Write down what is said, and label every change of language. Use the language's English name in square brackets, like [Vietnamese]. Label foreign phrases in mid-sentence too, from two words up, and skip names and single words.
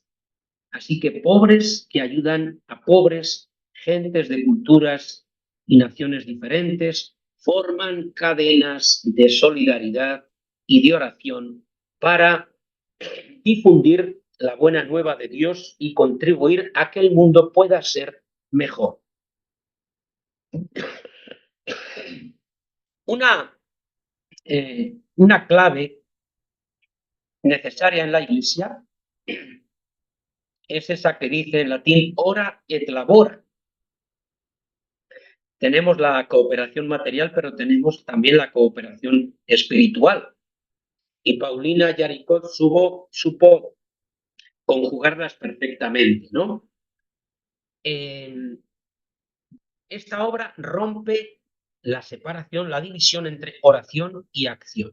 [Spanish] Así que pobres que ayudan a pobres, gentes de culturas y naciones diferentes, forman cadenas de solidaridad y de oración para difundir la buena nueva de Dios y contribuir a que el mundo pueda ser mejor. Una clave necesaria en la Iglesia es esa que dice en latín [Latin] ora et labora. [Spanish] Tenemos la cooperación material, pero tenemos también la cooperación espiritual. Y Paulina Yaricot supo conjugarlas perfectamente, ¿no? Esta obra rompe la separación, la división entre oración y acción.